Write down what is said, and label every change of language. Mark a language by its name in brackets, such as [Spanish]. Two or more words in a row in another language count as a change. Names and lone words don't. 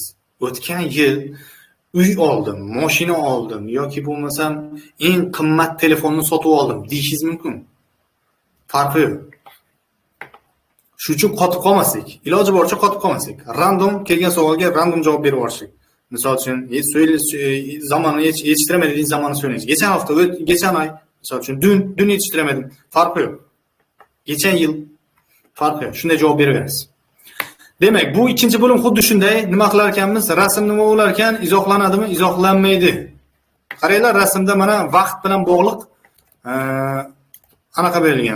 [Uzbek] O'tgan yil uy oldim, mashina oldim yoki bo'lmasam eng qimmat telefonni sotib oldim deyishingiz mumkin. Farqi yo'q. Shuning uchun qotib qolmaslik, iloji boricha qotib qolmaslik. Random kelgan savolga random javob berib yuborishlik. Misol uchun, zamonini yetishtirmaydigan zamonni so'raysiz. [Turkish] Geçen hafta, geçen ay, [Uzbek] misol uchun dün yetishtirmadim. Farqi yo'q. Geçen yil farqi yo'q. Shunday javob beraverasiz. Demak, bu ikkinchi bo'lim xuddi shunday. Nima qilar ekanmiz? Rasm nima bo'lar ekan? Izohlanadimi? Izohlanmaydi. Qaranglar, rasmda mana vaqt bilan bog'liq anaqa berilgan.